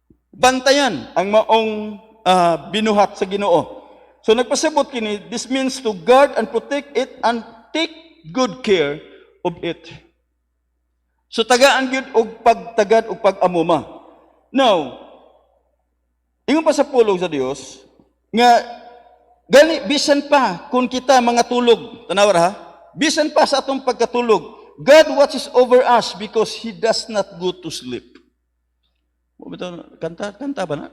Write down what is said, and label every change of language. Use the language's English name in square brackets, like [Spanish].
[Cebuano] Bantayan ang maong binuhat sa Ginoo. So nagpasabot kini, [English] this means to guard and protect it and take good care of it. [Cebuano] So tagaan gyud og pagtagad og pag-amuma. Now, ingon pa sa pulong sa Dios nga gani bisan pa kung kita mga tulog, tanaw ra ha? Bisan pa sa atong pagkatulog, [English] God watches over us because He does not go to sleep. [Cebuano] Kanta ba na?